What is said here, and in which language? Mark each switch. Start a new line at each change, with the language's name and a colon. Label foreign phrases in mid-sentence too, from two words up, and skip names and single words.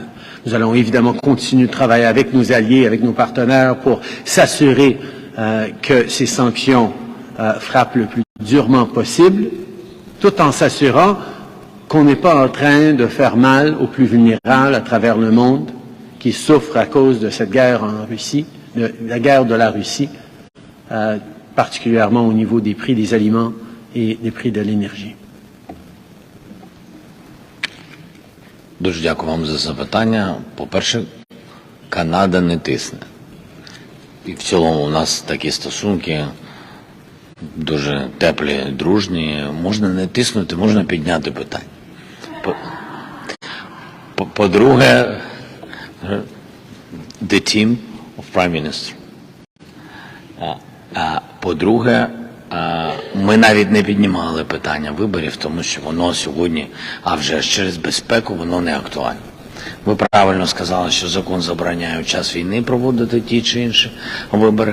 French: Nous allons évidemment continuer de travailler avec nos alliés, avec nos partenaires pour s'assurer que ces sanctions frappent le plus durement possible, tout en s'assurant qu'on n'est pas en train de faire mal aux plus vulnérables à travers le monde qui souffrent à cause de cette guerre en Russie, de la guerre de la Russie, particulièrement au niveau des prix des aliments et des prix de l'énergie.
Ukrainian: Дуже дякую вам за запитання. По-перше, Канада не тисне. І в цілому у нас такі стосунки дуже теплі, дружні. Можна не тиснути, можна підняти питання. По-друге,
English: the team of Prime Minister.
Ukrainian: По-друге, ми навіть не піднімали питання виборів, тому що воно сьогодні, а вже через безпеку, воно не актуальне. Ви правильно сказали, що закон забороняє у час війни проводити ті чи інші вибори.